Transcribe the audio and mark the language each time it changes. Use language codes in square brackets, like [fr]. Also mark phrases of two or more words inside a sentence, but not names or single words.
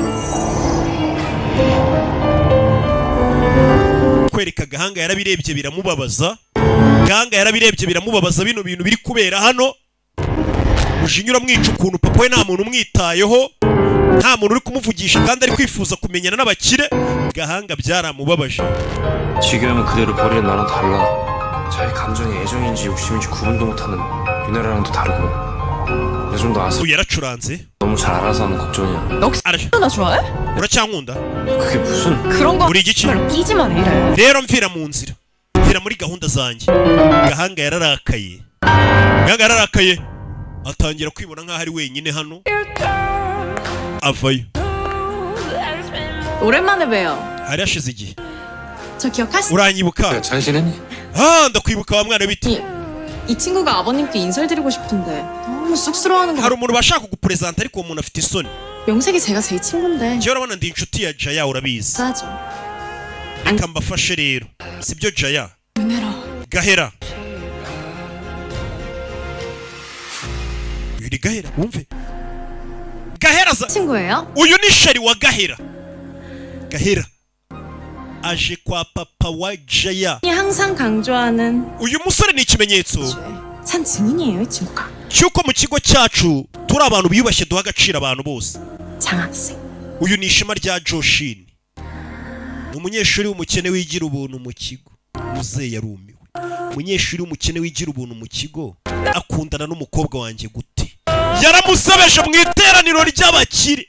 [rw] kwereka Gahanga yarabirebye biramubabaza. Gahanga yarabirebye biramubabaza bino bintu biri kubera hano. Mujinya uramwica ukuntu papa we nta muntu umwitayeho, nta muntu uri kumuvugisha, kandi ari kwifuza kumenyana n'abakire. Gahanga byaramubabaje. [ko] 지금은 그대로 버리는 나랑 달라. 자기 감정이 애정인지 욕심인지 구분도 못하는 유나라랑도 다르고. 요즘 너 아서 [rw] uyu yaracuranze. [ko] 너무 잘 알아서 하는 걱정이야. 나 좋아해? [rw] uracyankunda? [ko] 그게 무슨? 그런 거 [rw] uri igiki? [ko] 별로 끼지만 이래. [rw] rero mvira mu nzira, mvira muri gahunda zanjye. Gahanga yararakaye. Gahanga yararakaye, atangira kwibona nk'aho ari wenyine hano, avayo. [ko] 오랜만에 봬요. [rw] hari hashize igihe. [ko] 저 기억하시죠? [rw] uranyibuka? [ko] 잘 지냈니? [rw] ndakwibuka wa mwana w'iti. [ko] 이 친구가 아버님께 인사를 드리고 싶은데 너무 쑥스러워하는 거 [rw] hari umuntu bashaka kugupresenta, ariko uwo muntu afite isoni. [ko] 명색이 제가 제 친구인데 [rw] njyewe urabona ndi inshuti ya Jaya, urabizi. [ko] 하죠. [rw] reka mbafashe rero sibyo Jaya Gahera yuri Gahera wumve Gahera [ko] 친구예요? [rw] uyu ni sheri wa Gahera Gahera aje kwa papa wa Jaya [ko] 항상 강조하는 [rw] uyu musore ni ikimenyetso [ko] 산 증인이에요, 이 친구가. [rw] cyuko mu kigo cyacu turi abantu biyubashye duha agaciro abantu bose [ko] 장학생. [rw] uyu ni ishema rya Joshini ni umunyeshuri w'umukene wigira ubuntu mu kigo muzehe yarumiwe umunyeshuri w'umukene wigira ubuntu mu kigo akundana n'umukobwa wanjye gute yaramusebeje mu iteraniro ry'abakire